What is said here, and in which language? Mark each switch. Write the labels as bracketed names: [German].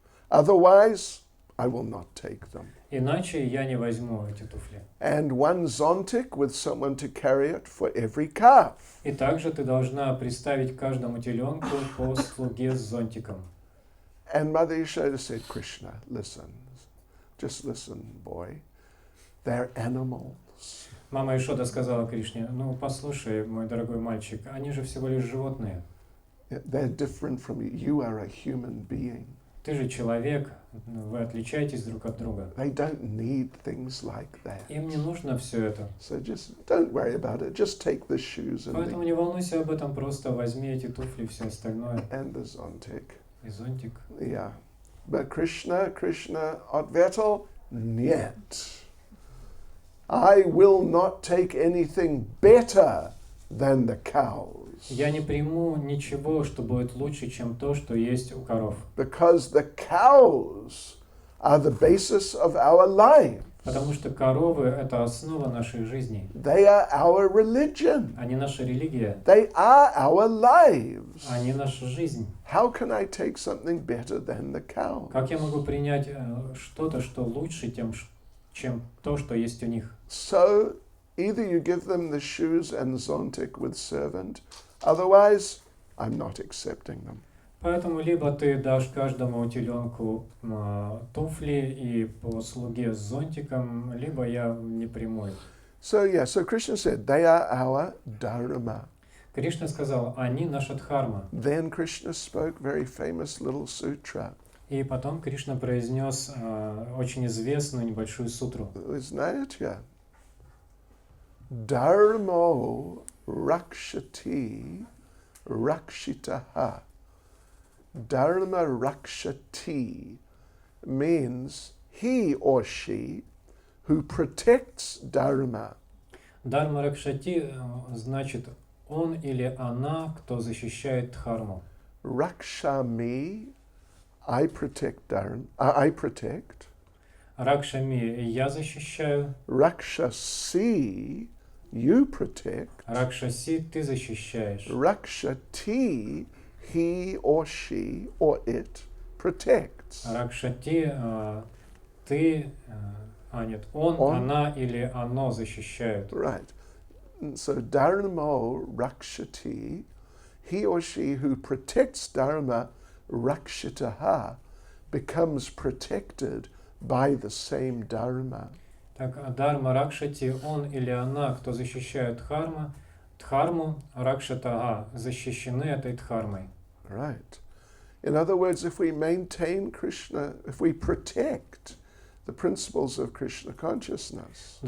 [English] Otherwise, I will not take them. [Russian] Иначе я не возьму эти туфли. [English] And one zontic with someone to carry it for every calf. [Russian] И также ты должна представить каждому теленку по слуге с зонтиком. [English] And Mother Yashoda said, Krishna, listen. Just listen, boy. They're animals. [Russian] Мама Ишода сказала Кришне: ну послушай, мой дорогой мальчик, они же всего лишь животные. [English] They're different from you. You are a human being. [Russian] Ты же человек, вы отличаетесь друг от друга. [English] They don't need things like that. [Russian] Им не нужно все это. [English] So just don't worry about it. Just take the shoes [Russian] Поэтому не волнуйся об этом, просто возьми эти туфли и все остальное. [English] and the zontic. [Russian] И зонтик. [English] Yeah. But [Russian] Krishna ответил, нет. [English] I will not take anything better than the cows. [Russian] Я не приму ничего, что будет лучше, чем то, что есть у коров. [English] Because the cows are the basis of our lives. [Russian] Потому что коровы — это основа нашей жизни. [English] They are our religion. [Russian] Они наша религия. [English] They are our lives. [Russian] Они наша жизнь. [English] How can I take something better than the cow? [Russian] Как я могу принять что-то, что лучше, чем то, что есть у них? [English] So, either you give them the shoes and zontic with servant, otherwise, I'm not accepting them. [Russian] Поэтому либо ты дашь каждому теленку туфли и по слуге с зонтиком, либо я не приму их. [English] So Krishna said, they are our dharma. [Russian] Кришна сказал: они наша дхарма. [English] Then Krishna spoke very famous little sutra. [Russian] И потом Кришна произнес очень известную небольшую сутру. Вы знаете? [Sanskrit] Dharmo rakshati rakshitaha. Dharma rakshati [English] means he or she who protects dharma. [Russian] Дарма Ракшати значит он или она, кто защищает дхарму. [English] Raksha me, I protect dharma. I protect. [Russian] Ракшами я защищаю. [English] Rakshasi, you protect. [Russian] Ракшаси ты защищаешь. [English] Rakshati, he or she or it protects. [Russian] Ракшати ты, нет, он, она или оно защищают. [English] Right. So dharmo rakshati, he or she who protects dharma rakshitaha becomes protected by the same dharma. [Russian] Так, Дарма Ракшати, он или она, кто защищает дхарму, Ракшатага, защищены этой дхармой. [English] Right. In other words, if we maintain Krishna, if we protect the principles of Krishna consciousness,